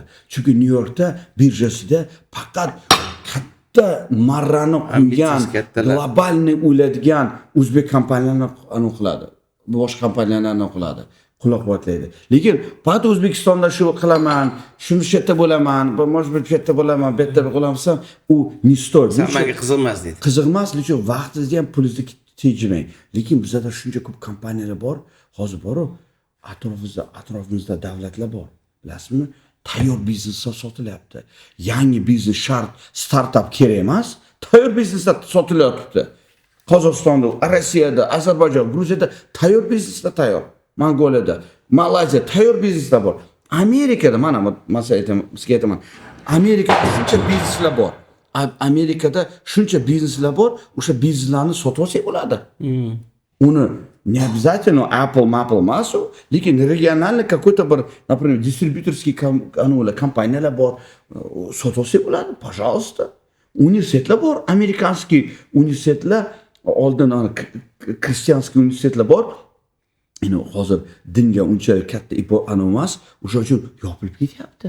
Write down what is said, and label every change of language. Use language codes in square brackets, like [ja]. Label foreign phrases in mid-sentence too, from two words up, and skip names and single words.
[uz] Chunki Nyu-Yorkda birjasida faqat katta marrani qo'ygan, globalni o'yladigan o'zbek kompaniyalarini aniqladi. Boshqa kompaniyalarni aniqladi. Qo'llab-quvvatlaydi. Lekin faqat O'zbekistonda shu qilaman, shuni yerda bo'laman, [ru] может быть, [uz] yerda bo'laman, bu yerda bo'lamsam, u [ru] не стоит. [uz] Hammaga qiziqmas deydi. Qiziqmas, lekin vaqtingizni ham pulingizni tejimang. Lekin bizda shuncha ko'p kompaniyalar bor, hozir boru atrofimizda davlatlar bor. Bilasizmi? Tayyor bizneslar sotilyapti. Yangi biznes shart, startap kerak emas, tayyor bizneslar sotilyapti. Qozog'istonda, Rossiyada, Ozarbayjon, Gruziyada tayyor bizneslar tayyor. Mongoliyada, Malayziya tayyor bizneslar bor. Amerikada mana sizga aytaman. Amerikada shuncha bizneslar bor. Amerikada shuncha bizneslar bor, o'sha bizneslarni sotib olsak bo'ladi. Uni [ru] не обязательно [uz] Apple emas, lekin [ru] региональный какой-то [uz] bir, например, distributorskiy kompaniyalar bor, sotib olsak bo'ladi, пожалуйста. Universitetlar bor, amerikanskiy universitetlar, oldin kristianskiy universitetlar bor. Endi hozir dinga unchalik katta emas, o'sha uchun yopilib ketyapti.